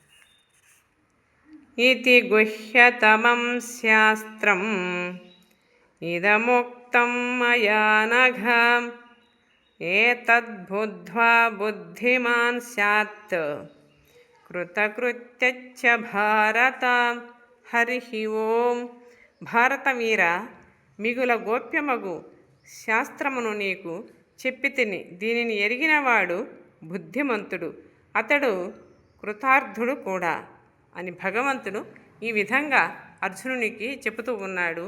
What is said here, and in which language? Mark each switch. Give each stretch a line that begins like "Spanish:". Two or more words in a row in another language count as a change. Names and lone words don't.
Sanskrit: इति गुह्यतमं शास्त्रम् इदमुक्तं मया नघ एतद्बुद्ध्वा बुद्धिमान् स्यात् कृतकृत्यश्च भारत। हरि ओं।
Telugu: భారతవీర, మిగుల గోప్యమగు శాస్త్రమును నీకు చెప్పితిని. దీనిని ఎరిగినవాడు బుద్ధిమంతుడు, అతడు కృతార్థుడు కూడా అని భగవంతుడు ఈ విధంగా అర్జునునికి చెబుతూ ఉన్నాడు.